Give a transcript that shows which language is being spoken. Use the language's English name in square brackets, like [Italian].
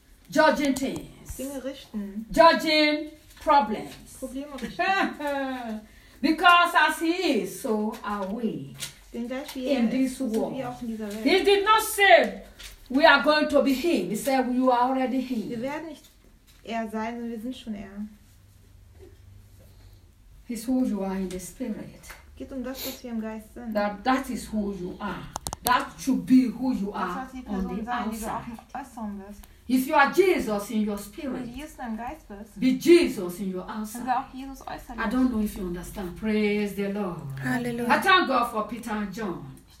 [English] Judging things. [German] Dinge richten. [English] Judging problems. [German] Probleme richten. [English] Because as he is, so are we. In this world. He did not say we are going to be him. He said, you are already him. [German] Wir werden nicht er sein, sondern wir sind schon er. [English] He's who you are in the spirit. [German] Geht um das, was wir im Geist sind. [English] That is who you are. That should be who you are on the outside. If you are Jesus in your spirit, be Jesus in your outside. I don't know if you understand. Praise the Lord. Hallelujah. I thank God for Peter and John.